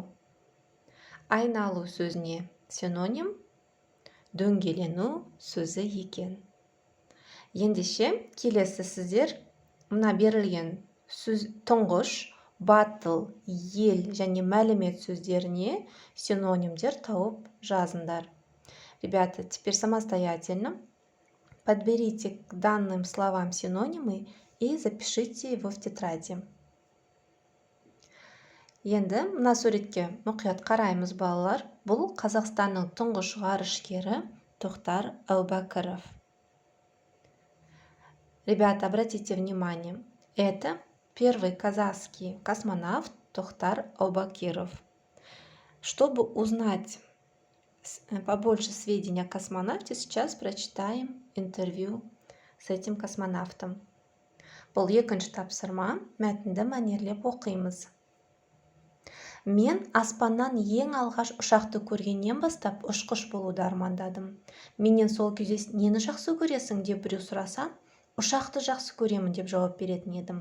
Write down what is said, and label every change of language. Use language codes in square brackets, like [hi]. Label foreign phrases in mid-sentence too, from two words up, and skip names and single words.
[kk] Айналу сөзіне синоним дөңгелену сөзі екен. Ендеше, келесі сіздер мына берілген тұңғыш, батыл, ел және мәлімет сөздеріне синонимдер тауып жазыңдар. [ru] Ребята, теперь самостоятельно подберите к данным словам синонимы и запишите его в тетради. [kk] Енді мына суретке мұқият қараймыз балалар. Бұл Қазақстанның тұңғыш ғарышкері Тоқтар Әубәкіров. [ru] Ребята, обратите внимание, это первый казахский космонавт Тоқтар Әубәкіров. Чтобы узнать побольше сведений о космонавте, сейчас прочитаем интервью с этим космонавтом. [kk] Бұл екінші тапсырма, мәтінді мәнерлеп оқимыз. Мен аспаннан ең алғаш ұшақты көргеннен бастап ұшқыш болуды армандадым. Менен сол кезде нені жақсы көресің деп біреу сұраса, ұшақты жақсы көремін деп жауап беретін едім.